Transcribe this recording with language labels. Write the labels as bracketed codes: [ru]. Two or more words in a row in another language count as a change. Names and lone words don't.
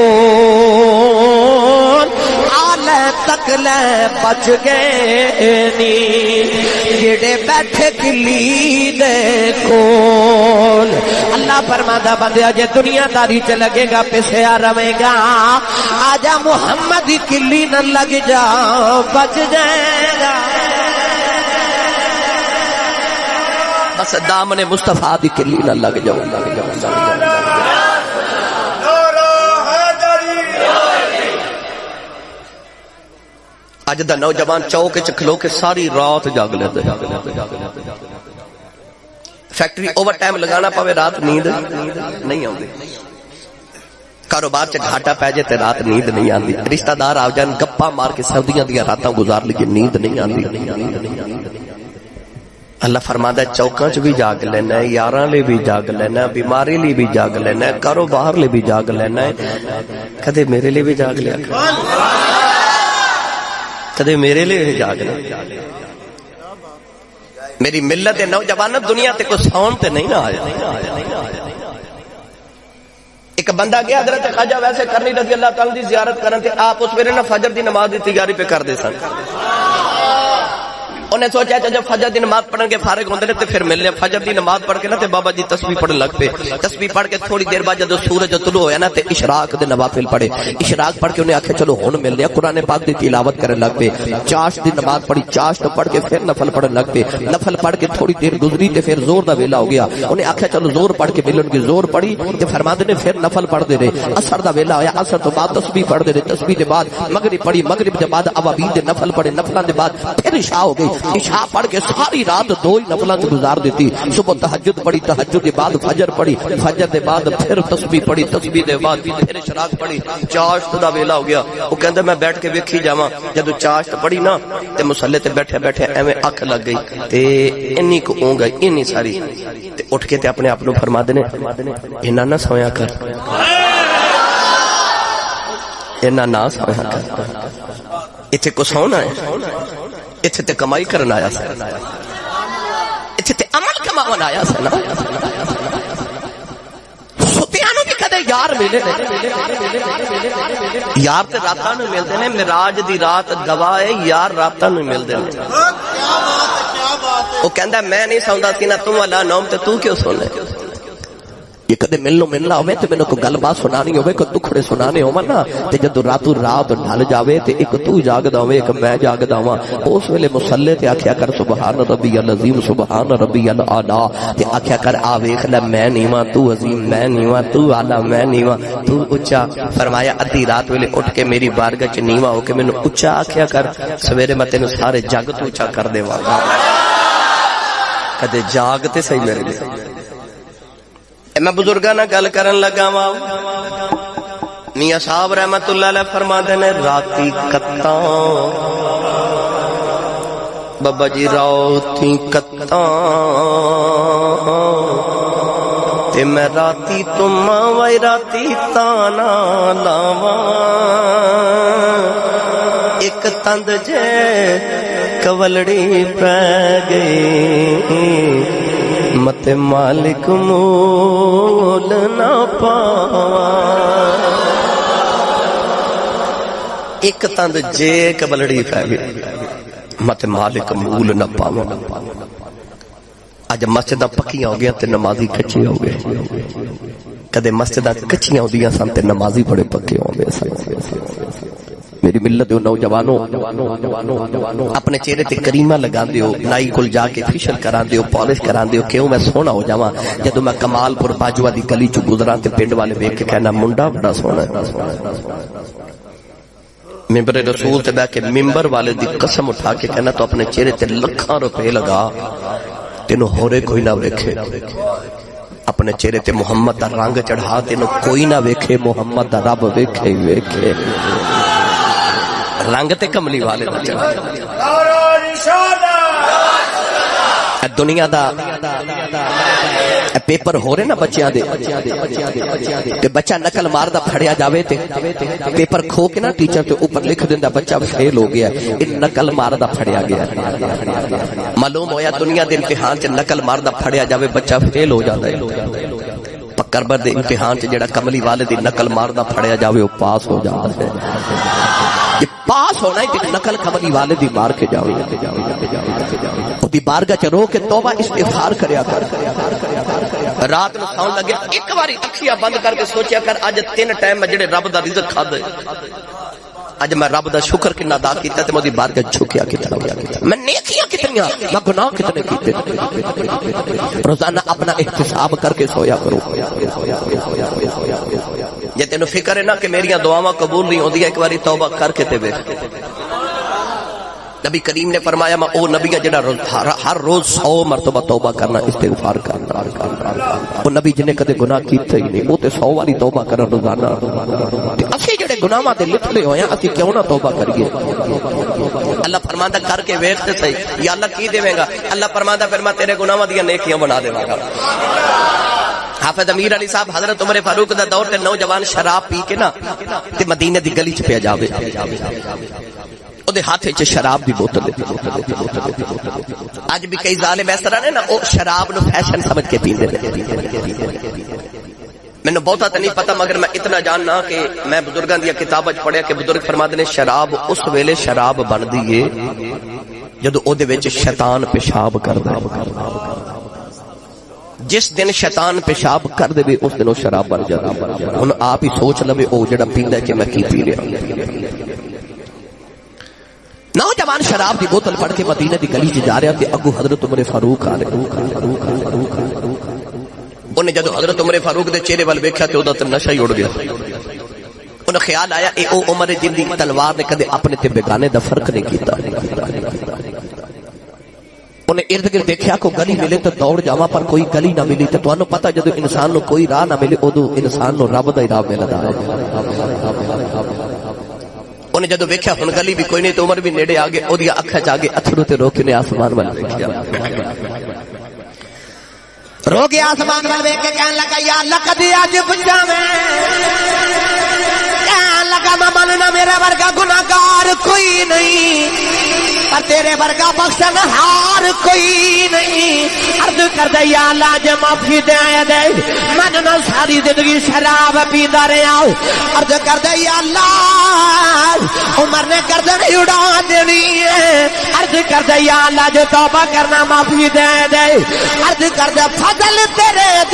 [pa] آلے تک لے بچ گئے نی جڑے بیٹھے کلی دے کول اللہ فرماتا بندیا جے دنیا داری چ لگے گا پسیا رہے گا آجا محمد کی کلی نہ لگ جا بچ جائے گا بس دامن مصطفیٰ دی کلی نہ لگ جاؤ اج دا نوجوان چوک وچ کھلو کے ساری رات جاگ لیتے فیکٹری اوور ٹائم لگانا پوے رات نیند نہیں آندی کاروبار چ گھاٹا پی جائے تے رات نیند نہیں آندی رشتہ دار آ جان گپا مار کے سردیاں دیاں راتاں گزار لیے نیند نہیں آندی اللہ فرماتا ہے چوکاں چ بھی جاگ لینا ہے یاراں لے بھی جاگ لینا ہے بیماری لے بھی جاگ لینا ہے کاروبار لے بھی جاگ لینا ہے کدے میرے لے بھی جاگ لیا کدے میرے لے بھی جاگ لیا میری ملت نوجوان دنیا تے کوئی سون تے نہیں نہ آیا ایک بندہ گیا حضرت خواجہ ویسے کرنی [ar] رضی اللہ تعالی [pa] دی زیارت کرن تے آپ اس ویلے نہ فجر دی نماز دی تیاری پہ کر دے سن انہیں سوچا جب فجر دی نماز پڑھن کے فارغ ہوندے نے تے پھر ملنے فجر دی نماز پڑھ کے نا تے بابا جی تسبیح پڑھن لگ پے تسبیح پڑھ کے تھوڑی دیر بعد جب سورج طلوع ہویا نا تے اشراق دے نوافل پڑھے اشراق پڑھ کے انہیں آکھے چلو ہن مل لیا قرآن پاک دی تلاوت کرن لگ پے چاشت دی نماز پڑھی چاشت پڑھ کے پھر نفل پڑھن لگ پے نفل پڑھ کے تھوڑی دیر گزری تے پھر زور دا ویلا ہو گیا انہیں آکھے چلو زور پڑھ کے ملن کی زور پڑھی تے فرماندے نے پھر نفل پڑھ دے رہے اثر دا ویلا ہویا اثر تو بعد تسبیح پڑھ دے رہے تسبیح دے بعد مغرب پڑھی مغرب دے بعد اوابین دے نفل پڑھے نفلاں دے بعد پھر عشاء ہو گئی عشاء پڑھ کے ساری رات دو ہی نفلاں گزار دیتی صبح تہجد پڑھی تہجد کے بعد فجر پڑھی فجر دے بعد پھر تسبیح پڑھی تسبیح دے بعد پھر اشراق پڑھی چاشت دا ویلا ہو گیا وہ کہندا میں بیٹھ کے ویکھی جاواں جدوں چاشت پڑھی نا تے مصلی تے بیٹھے بیٹھے ایویں اکھ لگ گئی تے انی کو اونگ گئی انی ساری تے اٹھ کے تے اپنے آپ نو فرما دے نے انہاں نہ سویا کر انہاں نہ سویا کر ایتھے کو سونا ہے ایتھے تے کمائی کرن آیا سی ایتھے تے عمل کماون آیا سی نا ستیانوں بھی کدے یار ملے نے یار تے راتاں نوں ملدے نے معراج دی رات گواہ ہے یار راتاں نوں ملدے نے او کہندا میں نہیں سوندا سی نا تو والا نوم تے تو کیوں سونے یہ کدے ملنا ہوئے تے میں نے کوئی گل بات سنانی ہوئے کوئی دکھڑے سنانے ہو نا تے جدو راتوں رات ڈھل جاوے تے ایک تو جاگدا ہوئے ایک میں جاگدا ہواں اس ویلے مصلی تے آکھیا کر [ar] سبحان ربی العظیم سبحان ربی الاعلی [pa] تے آکھیا کر آ ویکھ لے میں نیواں تو عظیم میں نیواں تو اعلی میں نیواں تو اونچا فرمایا ادھی رات ویلے اٹھ کے میری بارگاہ چ نیواں ہو کے مینوں اونچا آکھیا کر سویرے میں تینوں سارے جگ تو اونچا کر دیواں گا کدے جاگ تے صحیح میرے لیے میں بزرگاں نال گل کرن لگا وا میاں صاحب [ar] رحمت اللہ علیہ [pa] فرماندے نے راتی کتاں بابا جی راتی کتاں تے میں راتی تما وے راتی تانا لاواں ایک تند جے کولڑی پے گئی مت مالک مول نہ پاواں ایک تند جے کبلڑی پہ گئی مت مالک مول نہ پاواں اج مسجد پکیاں ہو گیا تے نمازی کچے ہو گئے کدے مسجد کچیاں ہوندیاں سن تے نمازی بڑے پکے ہو گئے سن میری ملت دے نوجوانوں اپنے چہرے تے کریمہ لگاندے ہو نائی کول جا کے فیشل کراندے ہو پالش کراندے ہو کیوں میں سونا ہو جاواں جدوں میں کمال پور باجوا دی گلی چ گزراں تے پنڈ والے ویکھ کے کہنا منڈا بڑا سونا ہے ممبر رسول تے بیٹھ کے ممبر والے دی قسم اٹھا کے کہنا تو اپنے چہرے تے لکھاں روپے لگا تینوں ہورے کوئی نہ ویکھے اپنے چہرے تے محمد دا رنگ چڑھا تینوں کوئی نہ ویکھے محمد دا رب ویکھے ویکھے رنگ تے کملی والے دا چڑھا دنیا دا پیپر ہو رہے نا بچیاں دے تے بچہ نقل مار دا پھڑیا جاوے تے پیپر کھو کے نا ٹیچر تے اوپر لکھ دیندا بچہ فیل ہو گیا ان نقل مار دا پھڑیا گیا معلوم ہویا دنیا دے امتحان چ نقل مار دا پھڑیا جاوے بچہ [ur] فیل ہو جاتا ہے [pa] پکربر دے امتحان چ جڑا کملی والے دی نقل مار دا پھڑیا جاوے [ur] وہ پاس ہو جاتا ہے [pa] پاس ہونا ہے کہ نقل کملی والے دی مار کے جاؤ دی بارگاہ چ رو کے توبہ استغفار کریا کر رات نو ساؤں لگیا ایک باری اکھیاں بند کر کے سوچیا کر اج 3 ٹائم میں جڑے رب دا رزق کھادے اج میں رب دا شکر کنا ادا کیتا تے مودی بارگاہ جھکیا کتنا میں نیکیاں کتنی میں گناہ کتنے کیتے روزانہ اپنا احتساب کر کے سویا کرو جے تینو فکر ہے نا کہ میریاں دعاواں قبول نہیں ہوندی ایک باری توبہ کر کے تے ویکھ نبی کریم نے فرمایا میں او نبی ہے جڑا ہر روز 100 مرتبہ توبہ کرنا استغفار کرنا وہ نبی جن نے کدے گناہ کیتے ہی نہیں وہ تے 100 باری توبہ کرنا روزانہ اسی جڑے گناہاں تے لٹھے ہوئے ہیں اسی کیوں نہ توبہ کریے اللہ فرماندا کر کے ویکھ تے صحیح یا اللہ کی دیویں گا اللہ فرماندا پھر میں تیرے گناہاں دیاں نیکیاں بنا دیواں گا حافظ امیر علی صاحب حضرت عمر فاروق دا دور تے نوجوان شراب پی کے نا تے مدینے دی گلی چ پیا جاوے ہاتھ شراب دی بوتل اج بھی کئی ظالم اس طرح نے نا او شراب نو فیشن سمجھ کے پیندے مینوں بہتا تے نہیں پتا مگر میں اتنا جاننا کہ میں بزرگاں دی کتاباں وچ پڑھیا کہ بزرگ فرماتے نے شراب اس ویلے شراب بندی ہے جدوں او دے وچ شیطان پیشاب کردا جس دن شیطان پیشاب کر دے اس دن او شراب بن جاتی ہن آپ ہی سوچ لوے او جڑا پیندا ہے کہ میں کی پی رہا نوجوان شراب دی بوتل پڑھ کے مدینے دی گلی چ جا رہا تے اگو حضرت عمر فاروق آ رہے انہیں جدو حضرت عمر فاروق دے چہرے وال ویکھیا تے او دا تے نشہ ہی اڑ گیا انہیں خیال آیا اے او عمر جن دی تلوار نے کدے اپنے تے بیگانے دا فرق نہیں کیتا انہیں ارد گرد دیکھیا کو گلی ملے تو دوڑ جاواں پر کوئی گلی نہ ملی تے تانوں پتہ جدو انسان نو کوئی راہ نہ ملے اودو انسان نو رب دا ہی راہ ملدا انہیں جدو ویکھیا ہن گلی بھی کوئی نہیں تو عمر بھی نیڑے آ گئے اودی اکھاں چ آ گئے اتھرو تے روک نے آسمان ول ویکھیا رو گیا آسمان ول ویکھ کے کہن لگا یا اللہ کدی اج بچاویں کہن لگا میں مننا میرے ورگا گناہگار کوئی نہیں پر تیرے ورگا بخشن ہار کوئی نہیں عرض کر دے یا اللہ جے معافی دے دے من نہ ساری زندگی شراب پیندا رہیا عرض کر دے یا اللہ عمر نے گردن اڑا دینی ہے عرض کر دے یا اللہ جو توبہ کرنا معافی دے دے عرض کر دے فضل تیرے